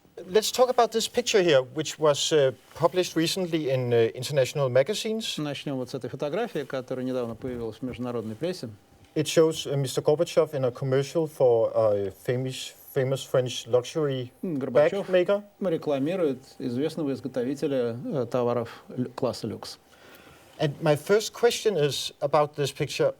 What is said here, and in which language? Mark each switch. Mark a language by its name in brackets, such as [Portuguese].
[English] Let's talk about this picture here, which was published recently in international magazines. [Russian] Начнем вот с этой фотографии, которая недавно появилась в международной прессе. [English] It shows Mr. Gorbachev in a commercial for a famous French luxury bag maker. [Russian] Рекламирует известного изготовителя товаров класса люкс. [English] And my first question is about this picture.